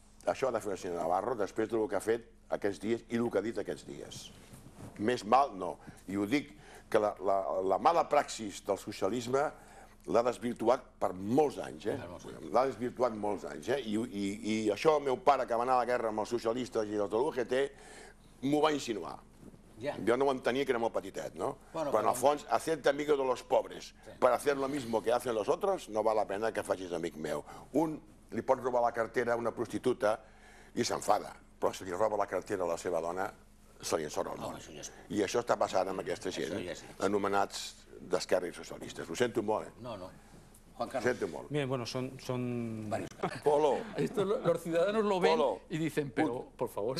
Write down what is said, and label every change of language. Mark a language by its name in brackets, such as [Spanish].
[Catalan] Això ha de fer el senyor Navarro després del que ha fet aquests dies i el que ha dit aquests dies. Més mal, no. I ho dic, que la mala praxis del socialisme l'ha desvirtuat per molts anys, L'ha desvirtuat molts anys, I això el meu pare, que va anar a la guerra amb els socialistes i els de l'UGT, m'ho va insinuar. [Spanish] Yo no entendía que era muy petitet, ¿no? Pero en el fons, hacerte amigo de los pobres para hacer lo mismo que hacen los otros, no vale la pena [Catalan] que facis amic meu. Un li pot robar la cartera a una prostituta i s'enfada, però si li roba la cartera a la seva dona, se li ensora el món. I això està passant amb aquesta gent, anomenats d'esquerra i socialistes. Ho sento molt, [Spanish] No. Juan Carlos. Siento molt. Bien, bueno, son... Polo. Esto los ciudadanos lo ven y dicen, pero, por favor...